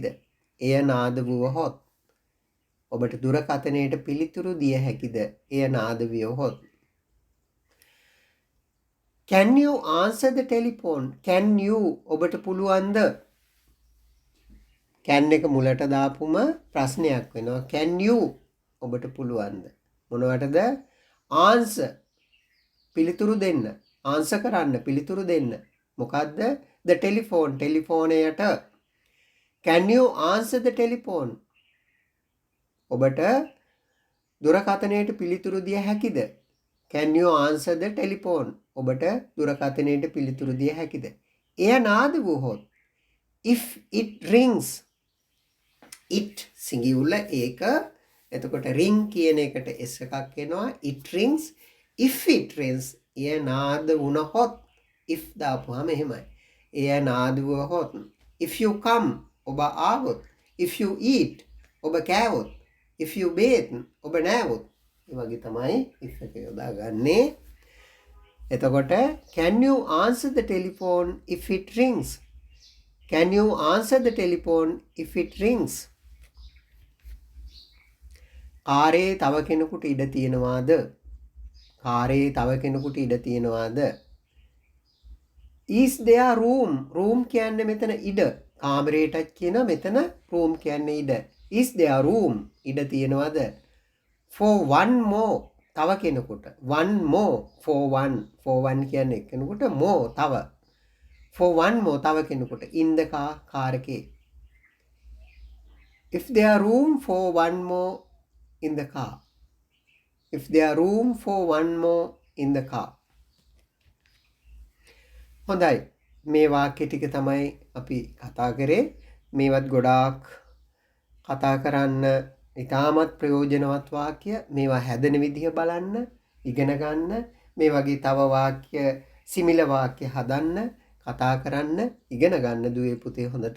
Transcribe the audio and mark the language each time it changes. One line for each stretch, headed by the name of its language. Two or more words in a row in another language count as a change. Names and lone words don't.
Sinhala: එය නාද වුවහොත්. ඔබට දුරකථනයට පිළිතුරු දිය හැකිද? එය නාද වුවහොත්.
English: can you answer the telephone? can you
Sinhala: ඔබට පුළුවන්ද? can එක මුලට දාපුම ප්‍රශ්නයක් වෙනවා.
English: can you
Sinhala: ඔබට පුළුවන්ද? මොනවටද? answer පිළිතුරු දෙන්න. answer කරන්න, පිළිතුරු දෙන්න. මොකද්ද?
English: the telephone ටෙලිෆෝනයට. can you answer the telephone?
Sinhala: ඔබට දුරකථනයට පිළිතුරු දිය හැකිද?
English: can you answer the telephone?
Sinhala: ඔබට දුරකථනයට පිළිතුරු දිය හැකිද? එය නාද වුවහොත්.
English: if it rings. it singular ඒක.
Sinhala: එතකොට ring කියන එකට s එකක් එනවා.
English: it rings. if it rings
Sinhala: එය නාද වුණහොත්. if දාපුවාම එහෙමයි. එය නාද වුවහොත්.
English: if you come
Sinhala: ඔබ ආවොත්.
English: if you eat
Sinhala: ඔබ කෑවොත්.
English: if you bathe
Sinhala: ඔබ නෑවොත්. ඒ වගේ තමයි if එක යොදාගන්නේ.
English: එතකොට can you answer the telephone if it rings? can you answer the telephone if it rings?
Sinhala: කාරේ තව කෙනෙකුට ඉඩ තියෙනවාද? කාරේ තව කෙනෙකුට ඉඩ තියෙනවාද?
English: is there room? room
Sinhala: කියන්නේ මෙතන ඉඩ. කාමරේටත් කියන මෙතන room කියන්නේ ඉඩ.
English: is there room?
Sinhala: ඉඩ තියෙනවද?
English: for one more
Sinhala: තව කෙනෙකුට.
English: one more for one
Sinhala: කියන්නේ කෙනෙකුට, more තව.
English: for one more
Sinhala: තව කෙනෙකුට.
English: in the car
Sinhala: කාර් එකේ.
English: if there room for one more in the car. if there room for one more in the car.
Sinhala: හොඳයි. මේ වාක්‍ය ටික තමයි අපි කතා කරේ. මේවත් ගොඩාක් කතා කරන්න ඉතාමත් ප්‍රයෝජනවත් වාක්‍ය. මේවා හැදෙන විදිහ බලන්න, ඉගෙන ගන්න. මේ වගේ තව වාක්‍ය, සිමිල වාක්‍ය හදන්න, කතා කරන්න, ඉගෙන ගන්න දුවේ පුතේ හොඳට.